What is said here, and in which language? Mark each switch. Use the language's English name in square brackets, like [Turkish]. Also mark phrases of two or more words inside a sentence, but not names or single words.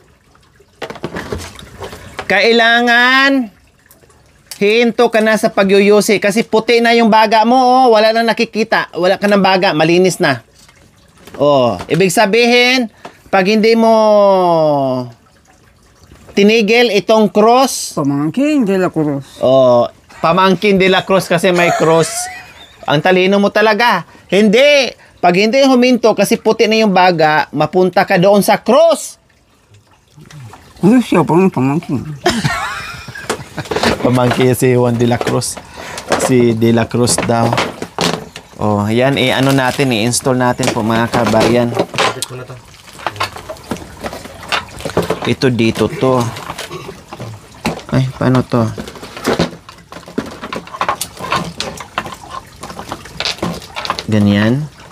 [Filipino] Kailangan hinto ka na sa pagyuyusi kasi puti na yung baga mo, wala na nakikita, wala ka ng baga, malinis na. Ibig sabihin, pag hindi mo tinigil itong cross, Pamangkin de la Cruz. pamangkin de la cross kasi may cross. Ang talino mo talaga. Hindi. Pag hindi huminto kasi puti na yung baga, mapunta ka doon sa cross. Ano siya po ng pamangkin? Pamangkin si Juan de la Cruz. Si de la Cruz daw. Oh, yan ano natin, i-install natin po mga kabayan. Edit ko na to. Ito dito to. Ay, paano to? Ganyan.